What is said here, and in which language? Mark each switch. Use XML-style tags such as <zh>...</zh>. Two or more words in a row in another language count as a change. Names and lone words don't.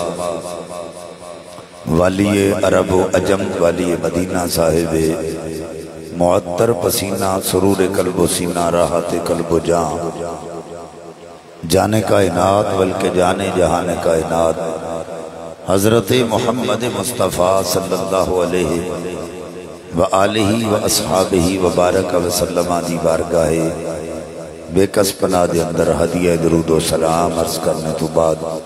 <pa>والی عرب و عجم والی مدینہ صاحب معطر پسینہ سرور قلب و سینہ راحت قلب و جان جانے کائنات بلکہ جانے جہان کائنات حضرت محمد مصطفیٰ</pa> <ar>صلی اللہ علیہ وآلہ واصحابہ وبارک وسلم</ar> <pa>دی بارگاہ بے کس پناہ دے اندر ہدیہ درود و سلام عرض کرنے تو بعد</pa>